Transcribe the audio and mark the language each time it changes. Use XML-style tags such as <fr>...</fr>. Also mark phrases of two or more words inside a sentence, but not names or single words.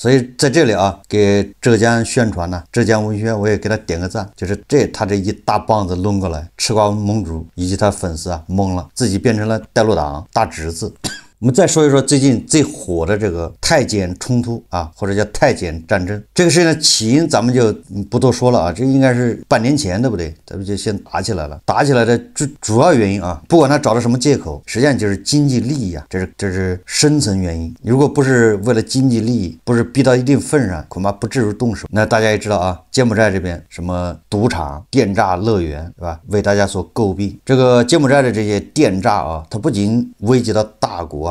<zh>所以在這裡啊，給浙江宣傳呢，浙江文宣我也給他點個讚，就是他這一大棒子抡過來，吃瓜盟主以及他粉絲啊懵了，自己变成了带路党大侄子。我们再说一说最近最火的这个太监冲突啊，或者叫太监戰爭。這個事情的起因咱們就不多說了啊，這應該是半年前，對不對？咱們就先打起來了。打起來的主要原因啊，不管他找了什麼借口，實際上就是經濟利益啊，這是深層原因。如果不是為了經濟利益，不是逼到一定份上，恐怕不至於動手。那大家也知道啊，柬埔寨這邊什麼賭場、電詐樂園，對吧？為大家所詬病。這個柬埔寨的這些電詐啊，它不僅危及到大國。</zh>